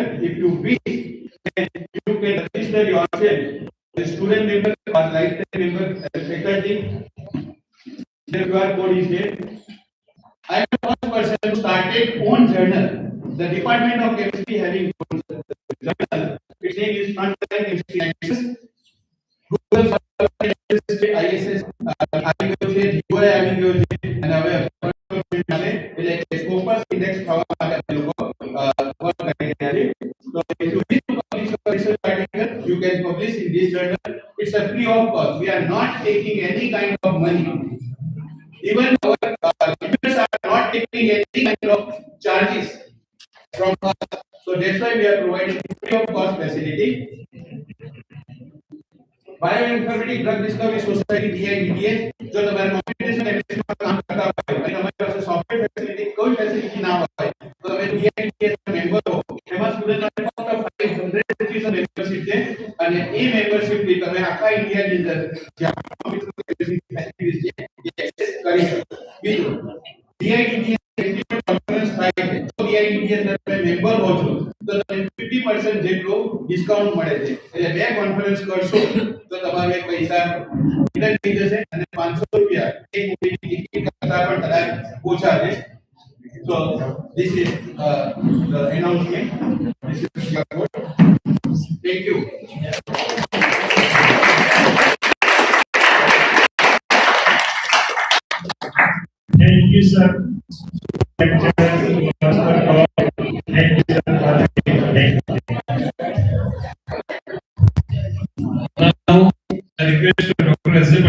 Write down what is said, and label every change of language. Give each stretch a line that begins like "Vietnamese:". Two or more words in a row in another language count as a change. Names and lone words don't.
English: If you wish, then you can register yourself as student member or lifetime member as faculty. The QR code is there. I am the first person who started own journal. The Department of Chemistry having journal. Its name is Frontline Chemistry Access.
Gujarati: Google ISS આવી ગયો છે, GUI આવી ગયો છે અને હવે એટલે
English: Scopus index
Gujarati: થવા માટે આપણે લોકો વર્ક કરી રહ્યા છે.
English: So if you wish to publish your research article, you can publish in this journal. It's a free of cost. We are not taking any kind of money. Even our members are not taking any kind of charges from us. So that's why we are providing free of cost facility.
Gujarati: Bioinformatics Drug Discovery Society BIDDS
Hindi: जो तुम्हारे कंप्यूटेशनल एनालिसिस में काम करता है और हमारे पास सॉफ्टवेयर फैसिलिटी कोई फैसिलिटी ना
Gujarati: હોય તો તમે BIDDS મેમ્બર હો એમાં સ્ટુડન્ટ માટે ફક્ત 500 રૂપિયા મેમ્બરશિપ છે અને એ ફેસિલિટીઝ છે જે એક્સેસ કરી શકો. બીજું DITTS વ્યક્તિગત કોન્ફરન્સ થાય છે તો DITTS ના તમે મેમ્બર હો છો તો તમને 50% જેટલું ડિસ્કાઉન્ટ મળે છે. એટલે બે કોન્ફરન્સ કરશો તો તમારે પૈસા રિટર્ન થઈ જશે અને 500 રૂપિયા એક મૂવીની ટિકિટ કરતા પણ કદાચ ઓછા છે.
English: So this is the announcement. This is your vote. Thank you. Thank you, sir. Thank you, sir. Now, I request Dr. S. J.